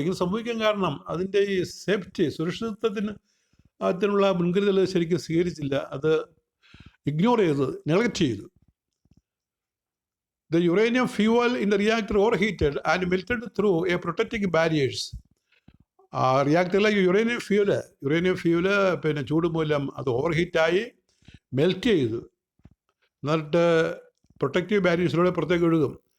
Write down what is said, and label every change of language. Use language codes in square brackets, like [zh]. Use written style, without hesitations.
[ml] ഇങ്ങനെ സംഭവിക്കാൻ കാരണം അതിൻ്റെ ഈ സുരക്ഷിതത്വത്തിനുള്ള മുൻകരുതൽ ശരിക്കും സ്വീകരിച്ചില്ല, അത് ഇഗ്നോർ ചെയ്ത്, നെഗ്ലക്റ്റ് ചെയ്തു. [en] The uranium fuel in the reactor overheated and melted through a protecting barriers. [ml] റിയാക്ടറിലെ uranium fuel ചൂട് മൂലം അത് ഓവർഹീറ്റായി മെൽറ്റ് ചെയ്തു, എന്നിട്ട് പ്രൊട്ടക്റ്റീവ് ബാരിയേഴ്സിലൂടെ പുറത്തേക്ക് ഒഴുകും.